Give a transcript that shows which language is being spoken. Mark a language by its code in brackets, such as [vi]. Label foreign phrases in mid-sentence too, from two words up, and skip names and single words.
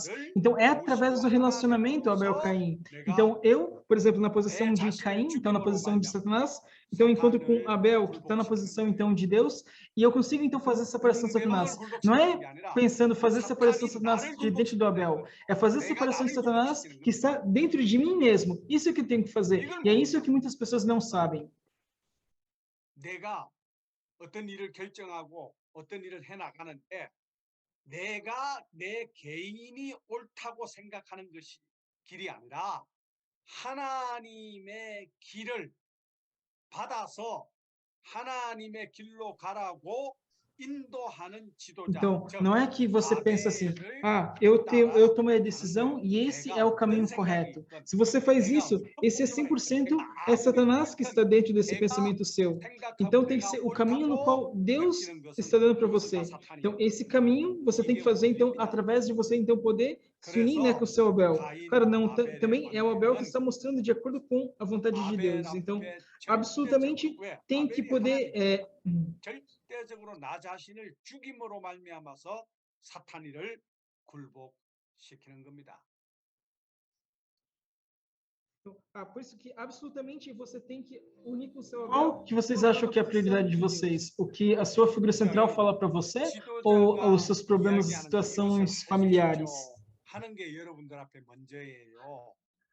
[pt] Então, é através do relacionamento Abel-Caim. Então, eu, por exemplo, na posição de Caim, então, na posição de Satanás, então, enquanto com Abel, que está na posição, então, de Deus, e eu consigo, então, fazer a separação de Satanás. Não é pensando fazer a separação de Satanás de dentro do Abel, é fazer a separação de Satanás que está dentro de mim mesmo. Isso é que eu tenho que fazer. E é isso que muitas pessoas não sabem. [ko] 어떤 일을 결정하고 어떤 일을 해나가는데 내가 내 개인이 옳다고 생각하는 것이 길이 아니라 하나님의 길을 받아서 하나님의 길로 가라고 [pt] Então, não é que você pensa assim, eu tomei a decisão e esse é o caminho correto. Se você faz isso, esse é 100% é Satanás que está dentro desse pensamento seu. Então, tem que ser o caminho no qual Deus está dando para você. Então, esse caminho você tem que fazer, então, através de você, então, poder se unir, né, com o seu Abel. Claro, não, também é o Abel que está mostrando de acordo com a vontade de Deus. Então, absolutamente tem que poder... [ko] 절대적으로 나 자신을 죽임으로 말미암아서 사탄이를 굴복시키는 겁니다. [pt] Por isso que absolutamente você tem que unir com o seu Abel. Qual que vocês acham que é a prioridade de vocês? O que a sua figura central fala para você ou os seus problemas e situações familiares?